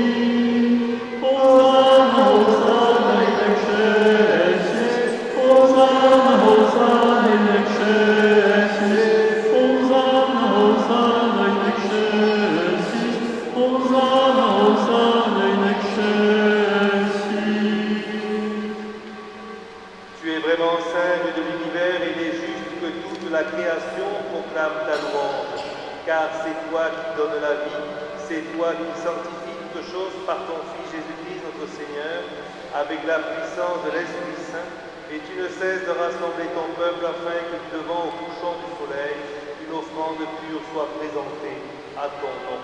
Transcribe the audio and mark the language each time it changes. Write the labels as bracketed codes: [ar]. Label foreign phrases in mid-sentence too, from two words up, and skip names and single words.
[la] Hosanna, Hosanna in excelsis. Hosanna, Hosanna in excelsis. Hosanna, Hosanna in excelsis. Hosanna, Hosanna in excelsis. [fr] Tu es vraiment saint Dieu de l'univers et il est juste que toute la création proclame ta louange, car c'est toi qui donnes la vie, c'est toi qui sanctifies toutes choses par ton Fils Jésus-Christ notre Seigneur, avec la puissance de l'Esprit Saint, et tu ne cesses de rassembler ton peuple afin que devant au couchant du soleil, une offrande pure soit présentée à ton nom.